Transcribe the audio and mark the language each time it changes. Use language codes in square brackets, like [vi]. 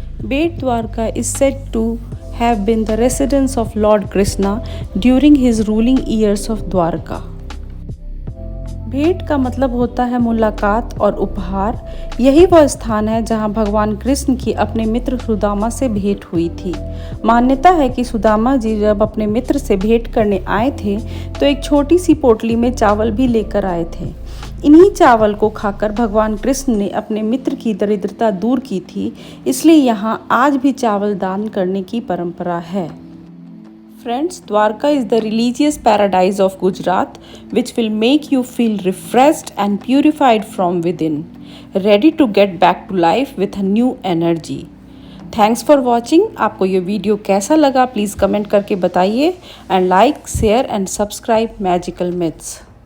[en] Bet Dwarka is said to have been the residence of Lord Krishna during his ruling years of Dwarka. [hi] भेंट का मतलब होता है मुलाकात और उपहार। यही वह स्थान है जहां भगवान कृष्ण की अपने मित्र सुदामा से भेंट हुई थी। मान्यता है कि सुदामा जी जब अपने मित्र से भेंट करने आए थे तो एक छोटी सी पोटली में चावल भी लेकर आए थे। इन्हीं चावल को खाकर भगवान कृष्ण ने अपने मित्र की दरिद्रता दूर की थी, इसलिए यहाँ आज भी चावल दान करने की परंपरा है। [en] Friends, Dwarka is the religious paradise of Gujarat, which will make you feel refreshed and purified from within, ready to get back to life with a new energy. Thanks for watching. [hi] आपको ये video कैसा लगा please comment करके बताइए [en] and like share and subscribe [hi] magical myths.